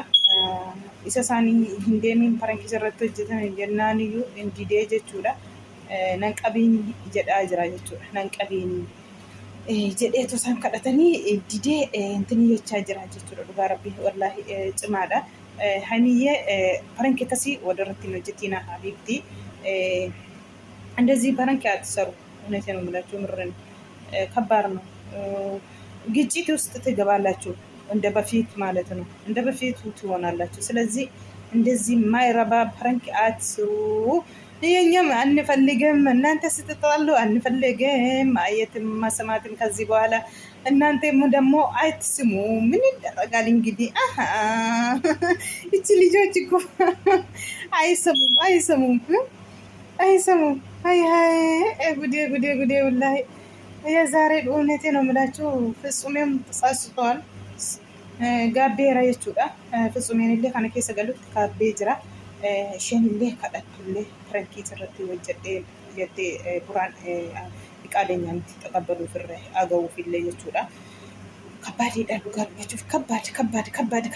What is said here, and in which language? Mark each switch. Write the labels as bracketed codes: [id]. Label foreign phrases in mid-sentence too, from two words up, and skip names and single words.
[om] Isa isaanii hin deemiin parankii irratti hojjetan jennaan iyyuu hin didee jechuudha. Nan qabiin jedhaa jira jechuudha. Nan qabiin jedheetu isaan kadhatanii didee intini jechaa jira jechuudha dhugaa rabbi wallaahi cimaadha. Haymiyye parankii akkasii wadarratti hojjetina habiibti. [am] እንደዚህ ፓራንክ አትሰሩ። እውነቴን ነው የምላችሁ ምርን ከባድ ነው። ግጭት ውስጥ ትገባላችሁ እንደ በፊት ማለት ነው። እንደ በፊቱ ትሆናላችሁ። ስለዚህ እንደዚህ ማይረባ ፓራንክ አትስሩ። የኛም አንፈልግም እናንተ ስትጣሉ አንፈልግም ማየትም ማሰማትም ከዚህ በኋላ እናንተም ደግሞ አትስሙ። ምን ይደረጋል እንግዲህ እቺ ልጆች እኮ አይሰሙም። አይ ጉዴ ወላሂ የዛሬ እውነቴ ነው የምላችሁ። ፍጹሜም ተሳስቷል። ጋቤራ jechuudha. [om] Fitzumen illee kana keessa galutti kaabbee jira. Isheen illee kadhatullee parankii irratti hojjettee jettee buraan fiqaadeenyaa miti taqabbaluuf irra aga'uuf illee jechuudha. Kabbaadidha dhugaa dubbachuuf kabbaad.